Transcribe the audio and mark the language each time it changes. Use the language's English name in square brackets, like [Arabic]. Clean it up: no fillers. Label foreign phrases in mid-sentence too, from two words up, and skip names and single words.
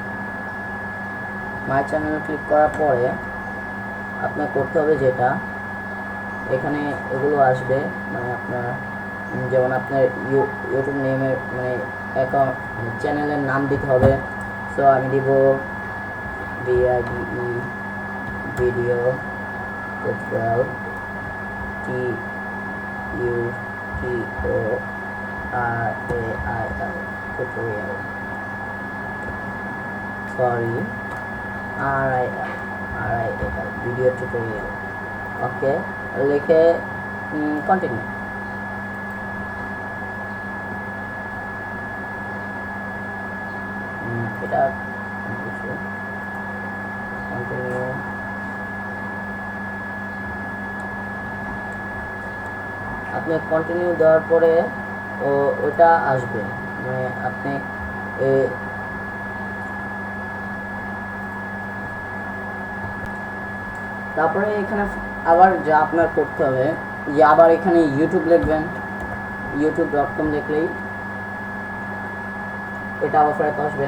[English] my channel [Bangla] ক্লিক করার পরে আপনার করতে হবে যেটা, এখানে এগুলো আসবে, আপনার যেমন আপনার ইউটিউব নেমের অ্যাকাউন্ট চ্যানেলের নাম দিতে হবে। [English] সো [Bangla] আমি দিব [English] VIDE video tutorial TUTORIAL RAIL tutorial, sorry, RIL video tutorial, [Bangla] ওকে লিখে কন্টিনিউ। এটা কন্টিনিউ। আপনি কন্টিনিউ দেওয়ার পরে ওটা আসবে, মানে আপনি তারপরে এখানে আবার যা আপনার করতে হবে যে আবার এখানে ইউটিউব লিখবেন, youtube.com লিখলেই এটা আবার ফেরত আসবে।